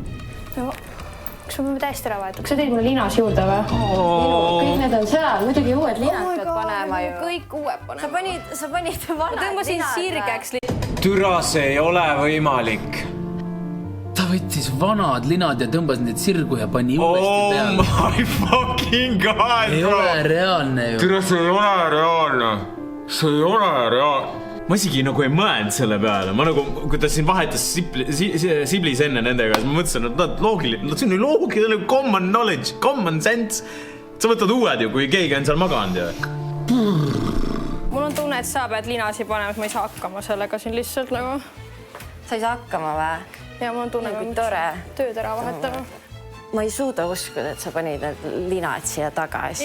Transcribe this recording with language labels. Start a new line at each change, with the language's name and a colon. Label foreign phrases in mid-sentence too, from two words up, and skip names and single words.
Estonian: No, kas ma täiesti ära vahetab? Kas sa teed mulle linas juurde või? Kõik need on seal, muidugi uued linad pead panema ju. Kõik uued panema. Sa panid vanad tõmbasin sirgeks. Türa, see ei ole võimalik. Ta võttis vanad linad ja tõmbas need sirgu ja pani uuesti peale.
English: Oh my fucking god,
Estonian: ei ole reaalne ju. Türa, see ei ole reaalne. See ei ole reaalne. Ma isegi nagu ei mõelnud selle peale. Ma nagu, kui ta siin vahetas Siblis enne nendega, siis ma mõtlesin, et loogiline. See on ju loogiline,
English: common knowledge, common sense.
Estonian: Sa võtad uued ju, kui keegi on seal maganud ju. Mul on tunne, et sa pead linasi panema, et ma ei saa hakkama sellega siin lihtsalt nagu. Sa ei saa hakkama või? Ja mul on tunne, et tore. Tööd ära vahetama. Ma ei suuda uskuda, et sa panid need linad siia tagasi.